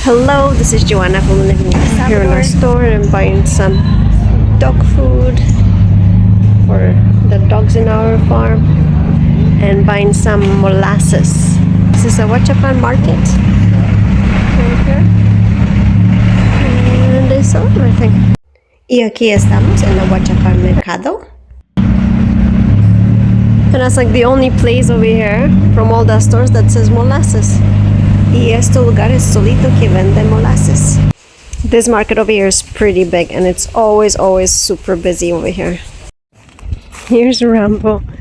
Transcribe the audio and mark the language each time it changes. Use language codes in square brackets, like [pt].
[en] Hello, this is Joanna from living in Salvador. Here in our store and buying some dog food for the dogs in our farm and buying some molasses. This is a Huachapan market right here and they sell everything. [es] Y aquí estamos en el Huachapan Mercado. [en] And that's like the only place over here from all the stores that says molasses. [es] Y este lugar es solito que vende molasses. [en] This market over here is pretty big and it's always super busy over here. Here's Rambo.